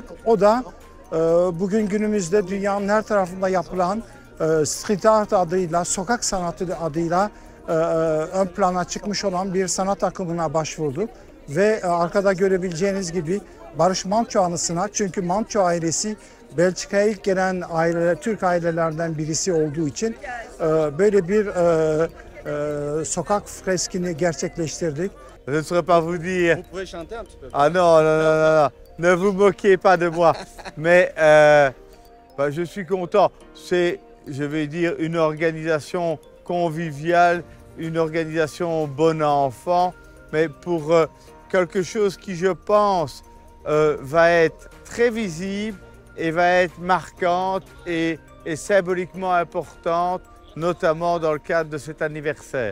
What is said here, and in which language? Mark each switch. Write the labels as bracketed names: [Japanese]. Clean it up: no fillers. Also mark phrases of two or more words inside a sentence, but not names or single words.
[Turkish] O da bugün günümüzde dünyanın her tarafında yapılan [English] street art [Turkish] adıyla, sokak sanatı adıyla ön plana çıkmış olan bir sanat akımına başvurduk. Ve arkada görebileceğiniz gibi Barış Manço anısına, çünkü Manço ailesi Belçika'ya ilk gelen Türk ailelerden birisi olduğu için böyle bir sokak freskini gerçekleştirdik. [French] Je ne saurais pas vous dire. Vous pouvez chanter un petit peu. Ah non, non, non, non, non. Ne vous moquez pas de moi. Mais bah, je suis content. C'est, je vais dire, une organisation conviviale, une organisation bon enfant, mais pour quelque chose qui, je pense, va être très visible et va être marquante et symboliquement importante, notamment dans le cadre de cet anniversaire.